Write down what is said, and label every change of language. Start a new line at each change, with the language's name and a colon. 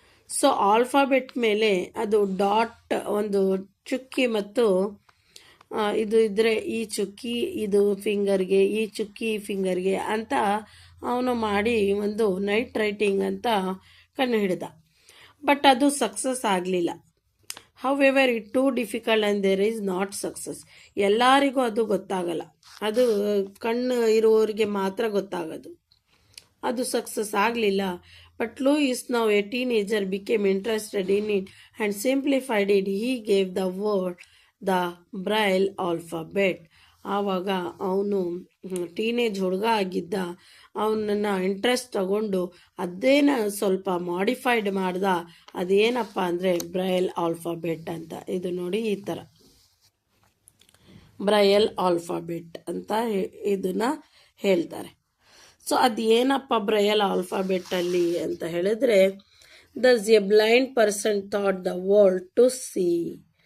Kannada: So alphabet ಮೇಲೆ ಅದು dot, ಒಂದು ಚುಕ್ಕಿ ಮತ್ತು ಇದು ಇದ್ರೆ ಈ ಚುಕ್ಕಿ ಇದು ಫಿಂಗರ್ಗೆ, ಈ ಚುಕ್ಕಿ ಫಿಂಗರ್ಗೆ ಅಂತ ಅವನು ಮಾಡಿ ಒಂದು ನೈಟ್ ರೈಟಿಂಗ್ ಅಂತ ಕಂಡುಹಿಡಿದ. ಬಟ್ ಅದು ಸಕ್ಸಸ್ ಆಗಲಿಲ್ಲ.
English: However, it too difficult and there is not success.
Kannada: ಎಲ್ಲರಿಗೂ ಅದು ಗೊತ್ತಾಗಲ್ಲ. ಅದು ಕಣ್ಣು ಇರುವವರಿಗೆ ಮಾತ್ರ ಗೊತ್ತಾಗೋದು. ಅದು ಸಕ್ಸಸ್ ಆಗಲಿಲ್ಲ.
English: But Louis, now a teenager, became interested in it and simplified it. He gave the word the Braille alphabet.
Kannada: ಆವಾಗ ಅವನು ಟೀನೇಜ್ ಹುಡುಗ ಆಗಿದ್ದ. ಅವನನ್ನು ಇಂಟ್ರೆಸ್ಟ್ ತಗೊಂಡು ಅದೇನ ಸ್ವಲ್ಪ ಮಾಡಿಫೈಡ್ ಮಾಡ್ದ. ಅದೇನಪ್ಪ ಅಂದರೆ ಬ್ರೈಲ್ ಆಲ್ಫಾಬೆಟ್ ಅಂತ. ಇದು ನೋಡಿ ಈ ಥರ ಬ್ರೈಲ್ ಆಲ್ಫಾಬೆಟ್ ಅಂತ ಇದನ್ನ ಹೇಳ್ತಾರೆ. ಸೊ ಅದು ಏನಪ್ಪ ಬ್ರೈಲ್ ಆಲ್ಫಾಬೆಟ್ಟಲ್ಲಿ ಅಂತ ಹೇಳಿದ್ರೆ,
English: Thus a blind person thought the world to see.